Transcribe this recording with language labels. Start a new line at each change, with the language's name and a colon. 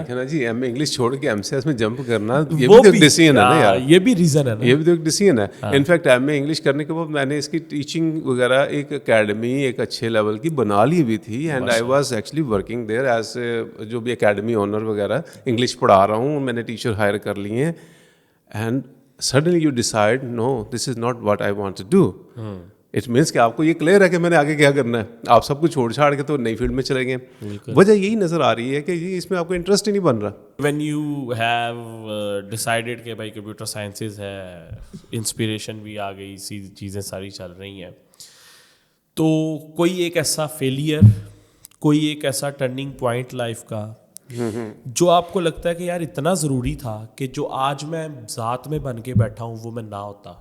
Urdu: دیکھنا جی، M A English چھوڑ کے MCS میں جمپ کرنا، یہ بھی تو ایک ڈیسیژن ہے نا یار. یہ بھی ریزن ہے نا، یہ بھی تو ایک ڈیسیژن ہے. انفیکٹ ایم اے انگلش کرنے کے بعد میں نے اس کی ٹیچنگ وغیرہ ایک اکیڈمی ایک اچھے لیول کی بنا لی ہوئی تھی.
English: and I was actually working there as
Urdu: جو بھی اکیڈمی اونر وغیرہ، انگلش پڑھا رہا ہوں، میں نے ٹیچر ہائر کر لیے ہیں.
English: And suddenly you decide no, this is not what I want to do. It means
Urdu: کہ آپ کو یہ کلیئر ہے کہ میں نے آگے کیا کرنا ہے. آپ سب کچھ چھوڑ چھاڑ کے تو نئی فیلڈ میں چلے گئے. وجہ یہی نظر آ رہی ہے کہ جی اس میں آپ کو انٹرسٹ ہی نہیں بن رہا.
English: when you have decided
Urdu: کہ بھائی کمپیوٹر سائنسز ہے، انسپریشن بھی آ گئی، چیزیں ساری چل رہی ہیں، تو کوئی ایک ایسا فیلئر، کوئی ایک ایسا ٹرننگ پوائنٹ لائف کا جو آپ کو لگتا ہے کہ یار اتنا ضروری تھا کہ جو آج میں ذات میں بن کے بیٹھا ہوں وہ میں نہ ہوتا.